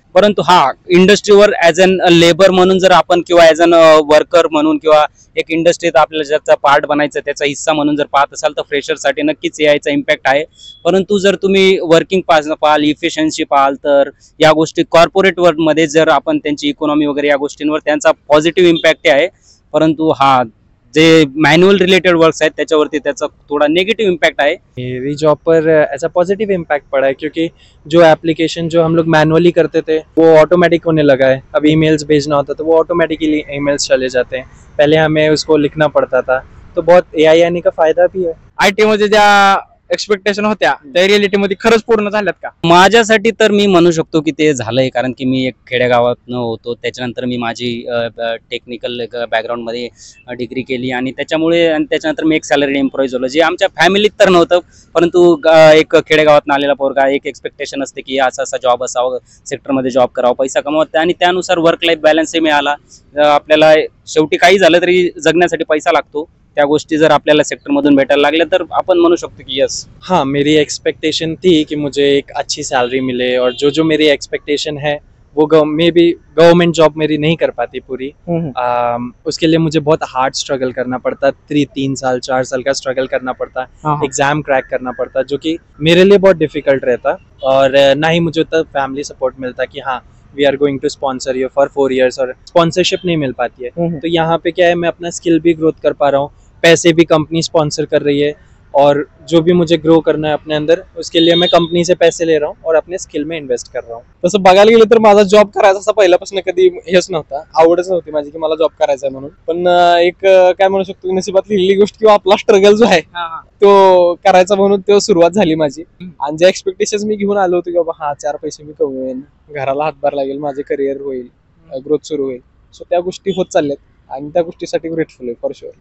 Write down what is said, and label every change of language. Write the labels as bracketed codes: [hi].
[mr] परंतु इंडस्ट्रीवर as an labour म्हणून जर आपण किंवा ॲज अन वर्कर म्हणून किंवा एक इंडस्ट्रीत आपल्याला ज्याचा पार्ट बनायचं त्याचा हिस्सा म्हणून जर पाहत असाल तर फ्रेशरसाठी नक्कीच AIचा इम्पॅक्ट आहे. परंतु जर तुम्ही वर्किंग पाहाल, इफिशियन्सी पाहाल, तर या गोष्टी कॉर्पोरेट मध्ये जर आपण त्यांची इकॉनॉमी वगैरे या गोष्टींवर त्यांचा पॉझिटिव्ह इम्पॅक्ट आहे. परंतु जे मैनुअल रिलेटेड वर्क्स आहेत त्याच्यावरती त्याचा थोड़ा [hi] नेगेटिव इम्पैक्ट है. मेरी जॉब पर ऐसा पॉजिटिव इम्पैक्ट पड़ा है क्योंकि जो एप्लीकेशन जो हम लोग मैनुअली करते थे वो ऑटोमेटिक होने लगा है. अब ईमेल्स भेजना होता तो वो ऑटोमेटिकली ईमेल्स चले जाते हैं, पहले हमें उसको लिखना पड़ता था. तो बहुत AI आने का फायदा भी है. [mr] IT मध्ये ज्या एक्सपेक्टेशन होत्या त्या रिअलिटी मध्ये खरंच पूर्ण झाल्यात का? माझ्यासाठी तर मी म्हणू शकतो की ते झालंय, कारण की मी एक खेडेगावातनं होतो. त्याच्यानंतर मी माझी टेक्निकल बॅकग्राऊंड मध्ये डिग्री केली आणि त्याच्यानंतर मी एक सॅलरी एम्प्लॉई झालो, जे आमच्या फॅमिलीत तर नव्हतं. परंतु एक खेडेगावातून आलेला पोरगा, एक एक्सपेक्टेशन असते की असा जॉब असावं, सेक्टरमध्ये जॉब करावा, पैसा कमवावा आणि त्यानुसार वर्क लाईफ बॅलन्सही मिळाला. आपल्याला शेवटी काही झालं तरी जगण्यासाठी पैसा लागतो. त्या गोष्टी जर आपल्याला सेक्टर मधून भेटायला लागल्या तर आपण म्हणू शकतो की यस. [hi] हाँ, मेरी एक्सपेक्टेशन थी कि मुझे एक अच्छी सैलरी मिले और जो मेरी एक्सपेक्टेशन है वो मे बी गवर्नमेंट जॉब मेरी नहीं कर पाती पूरी. उसके लिए मुझे बहुत हार्ड स्ट्रगल करना पड़ता, 3 साल 4 साल का स्ट्रगल करना पड़ता, एग्जाम क्रैक करना पड़ता, जो कि मेरे लिए बहुत डिफिकल्ट रहता. और ना ही मुझे उतना फैमिली सपोर्ट मिलता कि हाँ [en] we are going to sponsor you for 4 years, [hi] और स्पॉन्सरशिप नहीं मिल पाती है. तो यहाँ पे क्या है, मैं अपना स्किल भी ग्रोथ कर पा रहा हूँ, पैसे भी कंपनी स्पॉन्सर कर रही है, और जो भी मुझे ग्रो करना है अपने अंदर उसके लिए मैं कंपनी से पैसे ले रहा हूँ और अपने स्किल में इन्वेस्ट कर रहा हूँ. [mr] तसं बघायला गेलं तर माझा जॉब करायचा असा पहिल्यापासून कधी हेच नव्हता, आवडच नव्हती माझी की मला जॉब करायचा आहे म्हणून. पण एक काय म्हणू शकतो, नशिबात लिहिलेली गोष्ट किंवा आपला स्ट्रगल जो आहे तो करायचा म्हणून तो सुरुवात झाली माझी. आणि जे एक्सपेक्टेशन मी घेऊन आलो होतो की बाबा 4 पैसे मी कमवेन, घराला हातभार लागेल, माझे करिअर होईल, ग्रोथ सुरू होईल, सो त्या गोष्टी होत चालल्यात आणि त्या गोष्टीसाठी ग्रेटफुल आहे फॉर शुअर.